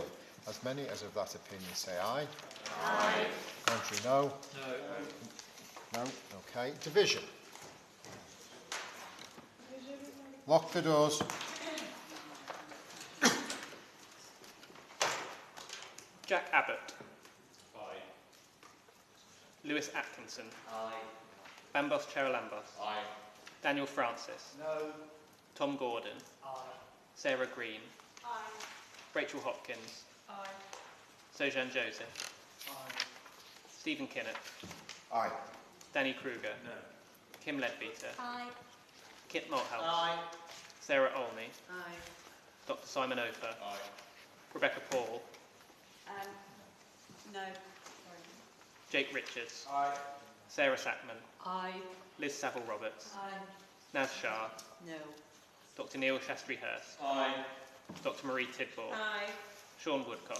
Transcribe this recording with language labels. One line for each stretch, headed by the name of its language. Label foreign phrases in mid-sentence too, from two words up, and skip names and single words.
English: As many as of that opinion say aye. Aye. Contrary, no. No. Okay. Division. Lock the doors. Jack Abbott. Aye. Lewis Atkinson. Aye. Lambos Cherylambos. Aye. Daniel Francis. No. Tom Gordon. Aye. Sarah Green. Aye. Rachel Hopkins. Aye. Sojan Joseph. Aye. Stephen Kinnett. Aye. Danny Kruger. No. Kim Leadbeater. Aye. Kit Malthouse. Aye. Sarah Olney. Aye. Dr. Simon Ofer. Aye. Rebecca Paul. No. Jake Richards. Aye. Sarah Sackman. Aye. Liz Saville Roberts. Aye. Naz Shah. No. Dr. Neil Shastri Hurst. Aye. Dr. Marie Tidball. Aye. Sean Woodcock.